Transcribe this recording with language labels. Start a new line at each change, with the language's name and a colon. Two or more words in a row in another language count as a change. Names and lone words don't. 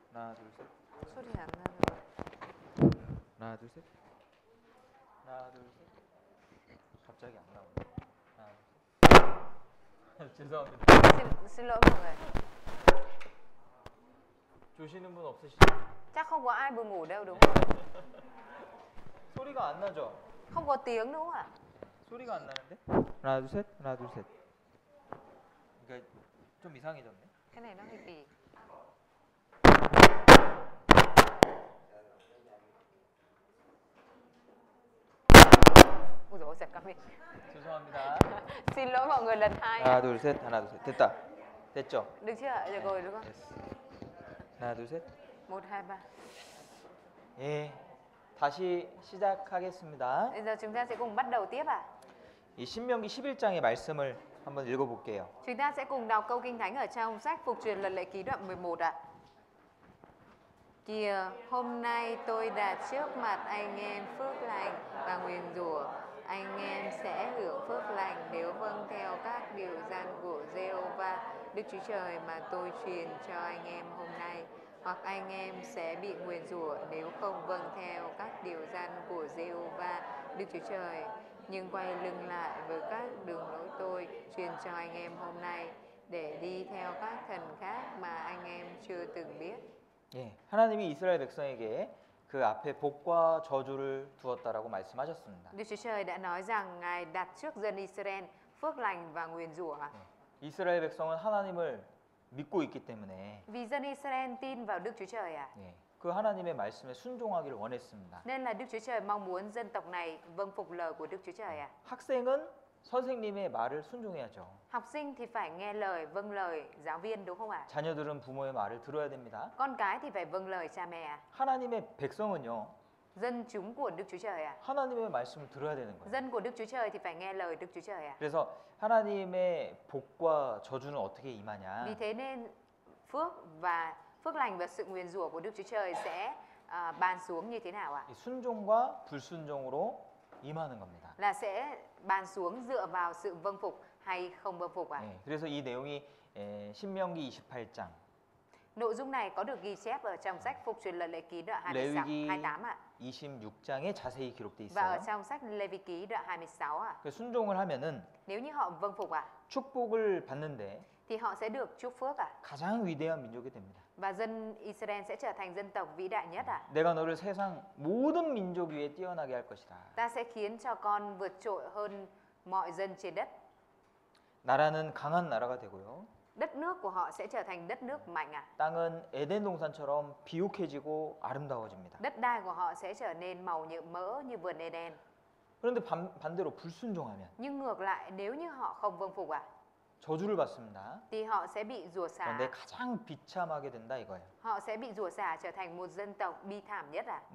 Korean: 하나 둘 셋. 소리 안 나는 하나 둘 셋. 하나 둘 셋. 갑자기 안 나오네. 하나 둘 셋. 죄송합니다.
Vietnamese: xin lỗi mọi người.
Korean: 조시는 분 없으시죠?
Vietnamese: Chắc không có ai buồn ngủ đâu đúng không?
Korean: 소리가 안 나죠?
Vietnamese: Không có tiếng đúng không ạ?
Korean: 소리가 안 나는데? 하나 둘 셋. 하나 둘 셋. 그러니까 좀 이상해졌네.
Vietnamese: Cái này nó hơi kỳ. Ôi dồi ôi, giật cả mình.
Korean: 죄송합니다.
Vietnamese: Xin lỗi mọi người lần hai.
Korean: 하나 둘 셋. 하나 둘 셋. 됐다. 됐죠?
Vietnamese: Được chưa ạ? Được rồi đúng không?
Korean: 됐어. 하나 둘 셋.
Vietnamese: 1, 2, 3.
Korean: 예. 다시 시작하겠습니다.
Vietnamese: Bây giờ chúng ta sẽ cùng bắt đầu tiếp ạ.
Korean: 이 신명기 11장의 말씀을 한번 읽어볼게요.
Vietnamese: Chúng ta sẽ cùng đọc câu kinh thánh ở trong sách Phục truyền luật lệ ký đoạn 11 ạ. Kìa, hôm nay tôi đặt trước mặt anh em phước lành và nguyền rủa. Anh em sẽ hưởng phước lành nếu vâng theo các điều răn của Giê-hô-va Đức Chúa Trời mà tôi truyền cho anh em hôm nay. Hoặc anh em sẽ bị nguyền rủa nếu không vâng theo các điều răn của Giê-hô-va Đức Chúa Trời, nhưng quay lưng lại với các đường lối tôi truyền cho anh em hôm nay để đi theo các thần khác mà anh em chưa từng biết.
Korean: 예, 하나님이 이스라엘 백성에게 그 앞에 복과 저주를 두었다라고 말씀하셨습니다.
Vietnamese: Đức Chúa Trời đã nói rằng Ngài đặt trước dân Israel phước lành và nguyền rủa.
Korean: 이스라엘 백성은 하나님을 믿고 있기 때문에
Vietnamese: Vì dân Israel tin vào Đức Chúa Trời ạ.
Korean: 예, 그 하나님의 말씀에 순종하기를 원했습니다.
Vietnamese: Nên là Đức Chúa Trời mong muốn dân tộc này vâng phục lời của Đức Chúa Trời ạ.
Korean: 학생은 선생님의 말을 순종해야죠.
Vietnamese: Học sinh thì phải nghe lời, vâng lời giáo viên đúng không ạ?
Korean: 자녀들은 부모의 말을 들어야 됩니다.
Vietnamese: Con cái thì phải vâng lời cha mẹ ạ.
Korean: 하나님의 백성은요,
Vietnamese: Dân chúng của Đức Chúa Trời ạ.
Korean: 하나님의 말씀을 들어야 되는 거예요.
Vietnamese: Dân của Đức Chúa Trời thì phải nghe lời Đức Chúa Trời ạ.
Korean: 그래서 하나님의 복과 저주는 어떻게 임하냐?
Vietnamese: Vì thế nên phước lành và sự nguyền rủa của Đức Chúa Trời sẽ ban xuống như thế nào ạ?
Korean: 이 순종과 불순종으로 임하는 겁니다.
Vietnamese: Là sẽ ban xuống dựa vào sự vâng phục hay không vâng phục ạ?
Korean: 예, 그래서 이 내용이 신명기 28장,
Vietnamese: Nội dung này có được ghi chép ở trong sách Phục truyền luật lệ ký đoạn 26,
Korean: 레위기
Vietnamese: 28 ạ.
Korean: 26장에 자세히 기록돼
Vietnamese: Và ở
Korean: 있어요.
Vietnamese: trong sách Lê Vi ký đoạn 26 ạ.
Korean: 그 순종을 하면은
Vietnamese: Nếu như họ vâng phục ạ,
Korean: 축복을 받는데
Vietnamese: thì họ sẽ được chúc phước ạ.
Korean: 가장 위대한 민족이 됩니다.
Vietnamese: Và dân Israel sẽ trở thành dân tộc vĩ đại nhất ạ.
Korean: 내가 너를 세상 모든 민족 위에 뛰어나게 할 것이다.
Vietnamese: Ta sẽ khiến cho con vượt trội hơn mọi dân trên đất.
Korean: 나라는 강한 나라가 되고요.
Vietnamese: Đất nước của họ sẽ trở thành đất nước mạnh ạ.
Korean: 땅은 에덴 동산처럼 비옥해지고 아름다워집니다.
Vietnamese: Đất đai của họ sẽ trở nên màu nhựa mỡ như vườn Eden.
Korean: 그런데 반대로 불순종하면
Vietnamese: Nhưng ngược lại nếu như họ không vâng phục ạ,
Korean: 저주를 받습니다.
Vietnamese: thì họ sẽ bị rủa xả.
Korean: 그런데 가장 비참하게 된다 이거예요.
Vietnamese: Họ sẽ bị rủa xả trở thành một dân tộc bi thảm nhất ạ.